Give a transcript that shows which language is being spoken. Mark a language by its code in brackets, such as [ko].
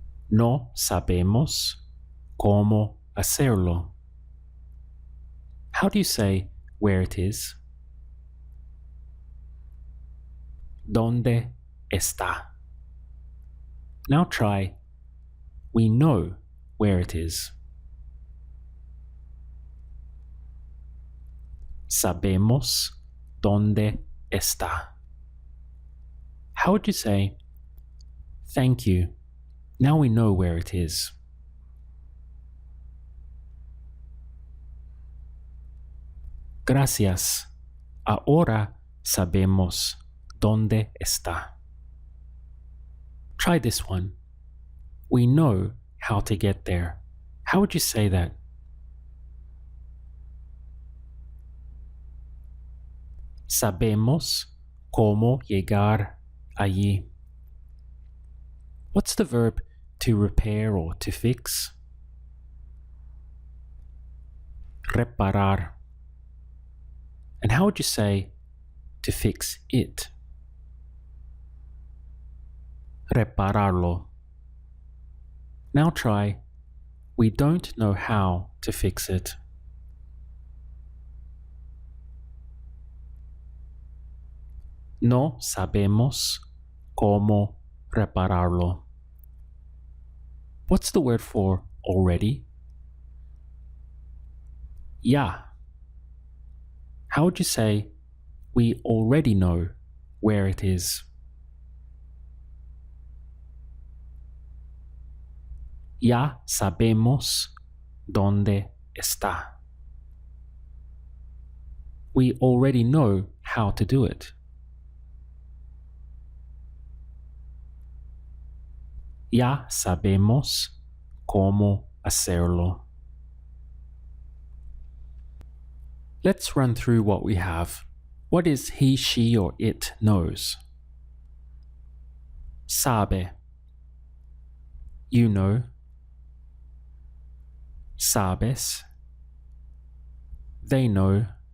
[es] No sabemos cómo hacerlo. [en] How do you say where it is? [es] ¿Dónde está? [en] Now try we know where it is. [es] Sabemos dónde está. [en] How would you say, thank you, now we know where it is? [es] Gracias, ahora sabemos dónde está. [en] Try this one. We know how to get there. How would you say that? [es] Sabemos cómo llegar allí. [en] What's the verb to repair or to fix? [es] Reparar. [en] And how would you say to fix it? [es] Repararlo. [en] Now try, we don't know how to fix it. [es] No sabemos cómo repararlo. [en] What's the word for already? [es] Ya. [en] How would you say, we already know where it is? [es] Ya sabemos dónde está. [en] We already know how to do it. [es] Ya sabemos cómo hacerlo. [en] Let's run through what we have. What is he, she, or it knows? [es] Sabe. [en] You know. [es] Sabes. [en] They know.